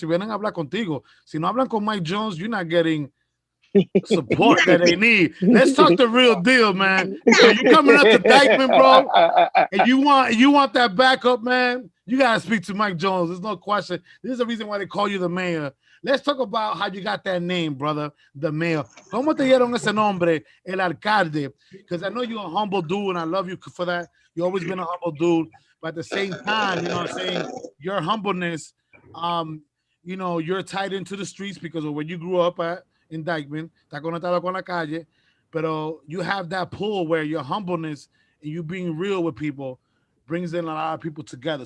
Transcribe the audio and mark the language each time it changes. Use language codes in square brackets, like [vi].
[es] Si vienen a hablar contigo, si no hablan con Mike Jones, [en] you're not getting support that they need. Let's talk the real deal, man. So you coming up to Dykeman, bro, and you want that backup, man. You gotta speak to Mike Jones. There's no question. This is the reason why they call you the mayor. Let's talk about how you got that name, brother, the mayor. [es] ¿Cómo te dieron ese nombre, el alcalde? [en] Because I know you're a humble dude, and I love you for that. You've always been a humble dude, but at the same time, you know what I'm saying, your humbleness, you know, you're tied into the streets because of where you grew up at. In Dykeman, [es] está conectado con la calle, pero [en] you have that pull where your humbleness and you being real with people brings in a lot of people together.